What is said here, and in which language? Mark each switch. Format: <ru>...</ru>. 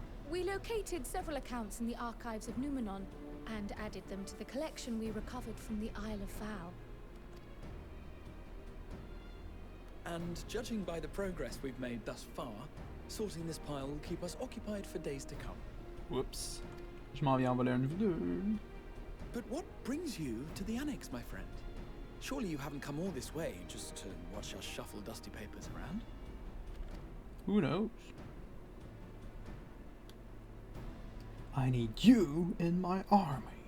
<en>We located several accounts in the archives of Numenon and added them to the collection we recovered from the Isle of Vow. And judging by the progress we've made thus far, sorting this pile will keep us occupied for days to come. Whoops.</en> <fr>Je m'en viens en voler un vidéo.</fr> <en>But what brings you to the annex, my friend? Surely you haven't come all this way just to watch us shuffle dusty papers around? Who knows? I need you in my army.</en>